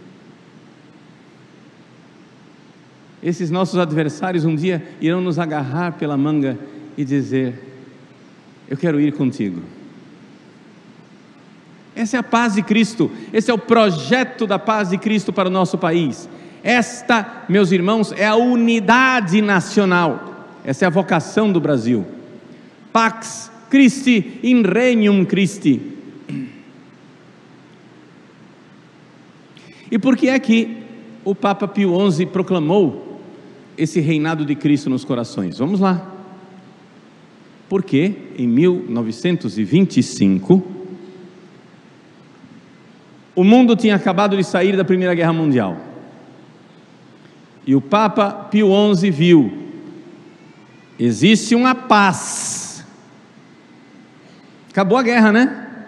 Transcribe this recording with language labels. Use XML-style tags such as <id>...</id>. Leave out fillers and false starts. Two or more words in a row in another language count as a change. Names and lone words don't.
<pt>Esses nossos adversários um dia irão nos agarrar pela manga e dizer: eu quero ir contigo. Essa é a paz de Cristo, esse é o projeto da paz de Cristo para o nosso país. Esta, meus irmãos, é a unidade nacional, essa é a vocação do Brasil.</pt> <la>Pax Christi in regnum Christi.</la> <pt>E por que é que o Papa Pio XI proclamou esse reinado de Cristo nos corações? Vamos lá. Porque em 1925 o mundo tinha acabado de sair da Primeira Guerra Mundial, e o Papa Pio XI viu: existe uma paz, acabou a guerra, né?</pt>